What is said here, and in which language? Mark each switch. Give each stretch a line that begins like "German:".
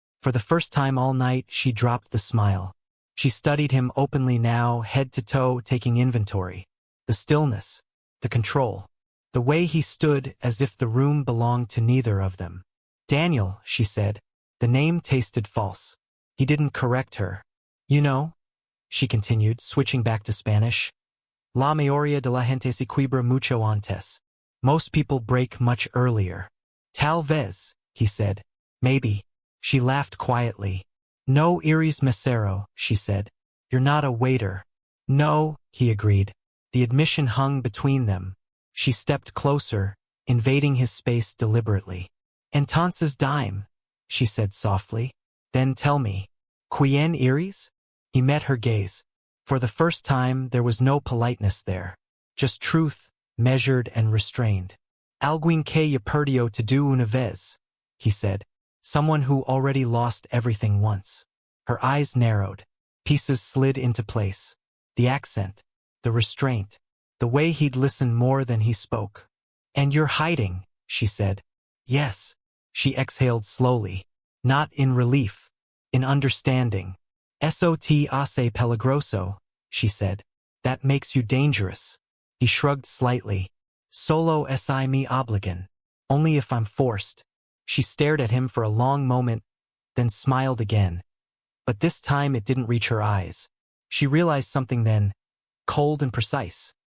English: For the first time all night, she dropped the smile. She studied him openly now, head to toe, taking inventory. The stillness, the control, the way he stood as if the room belonged to neither of them. Daniel, she said. The name tasted false. He didn't correct her. You know, she continued, switching back to Spanish.
Spanish: La mayoría de la gente se quiebra mucho antes.
English: Most people break much earlier.
Spanish: Tal vez,
English: he said. Maybe. She laughed quietly.
Spanish: No eres mesero,
English: she said. You're not a waiter. No, he agreed. The admission hung between them. She stepped closer, invading his space deliberately.
Spanish: Entonces dime,
English: she said softly. Then tell me.
Spanish: Quien eres?
English: He met her gaze. For the first time, there was no politeness there. Just truth, measured and restrained.
Spanish: Alguien que ya perdió todo una vez,
English: he said. Someone who already lost everything once. Her eyes narrowed. Pieces slid into place. The accent, the restraint, the way he'd listen more than he spoke. And you're hiding, she said. Yes. She exhaled slowly. Not in relief. In understanding.
Spanish: Eso te hace peligroso,
English: she said. That makes you dangerous. He shrugged slightly.
Spanish: Solo es mi obligan.
English: Only if I'm forced. She stared at him for a long moment, then smiled again. But this time it didn't reach her eyes. She realized something then, cold and precise.